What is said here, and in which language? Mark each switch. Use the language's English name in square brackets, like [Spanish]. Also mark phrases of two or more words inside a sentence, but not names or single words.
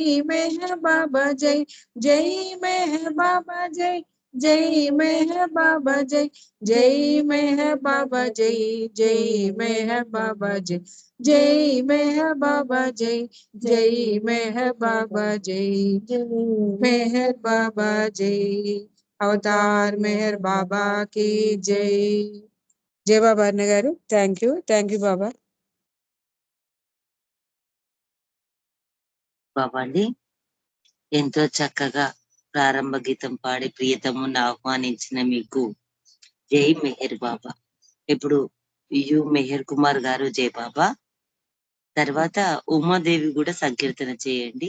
[Hindi] मेहर बाबा जय जय मेहर बाबा जय जय मेहर बाबा जय जय मेहर बाबा जय जय मेहर बाबा जय जय मेहर बाबा जय जय मेहर बाबा जय मेहर बाबा जय अवतार मेहर बाबा की जय जय बाबा [Telugu] అన్న గారు [English] thank you [Hindi] बाबा। [Telugu] బాబా అండి ఎంతో చక్కగా ప్రారంభ గీతం పాడి ప్రియతమును ఆహ్వానించిన మీకు జై మెహర్ బాబా. ఇప్పుడు యు మెహర్ కుమార్ గారు జై బాబా, తర్వాత ఉమాదేవి కూడా సంకీర్తన చేయండి.